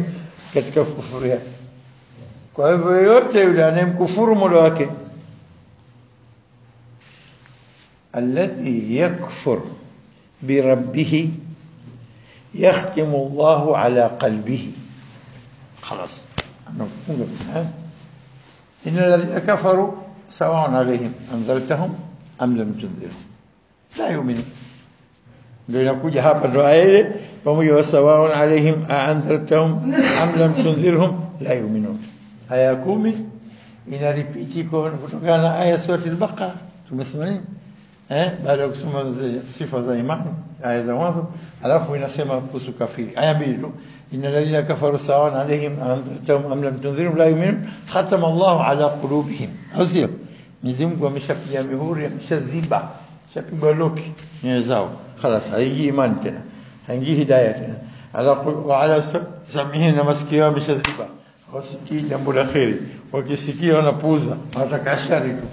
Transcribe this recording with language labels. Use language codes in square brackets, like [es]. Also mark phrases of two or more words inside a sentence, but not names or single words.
[sw] Katika kufuru yake. Kwa hivyo yote yule anayemkufuru Mola wake, [ar] الذي يكفر بربه يختم الله على قلبه, خلاص anafunga. إن الذين كفروا سواء عليهم أأنذرتهم أم لم تنذرهم لا يؤمنون. [sw] Ndio inakuja hapa ndo ile pamoja, [ar] وسواء عليهم أأنذرتهم أم لم تنذرهم لا يؤمنون. [sw] Aya 10 inaripiti kutokana na aya sura al-Baqara. Tumesema nini baada ya kusoma sifa za imani aya za mwanzo, alafu inasema kuhusu kafiri aya 2 tu, [ar] إن الذين كفروا سواء عليهم أأنذرتهم أم لم تنذرهم لا يؤمنون ختم الله على قلوبهم. [sw] Sio Mwenyezi Mungu ameshapiga mihuri, ameshaziba, shapigwa loki nyoyo zao, خلاص haingii imani tena, haingii hidayah tena. [ar] على سمعهم, [sw] na masikio ameshaziba, wasikii jambo la kheri, wakisikia wanapuuza, wanataka shari tu.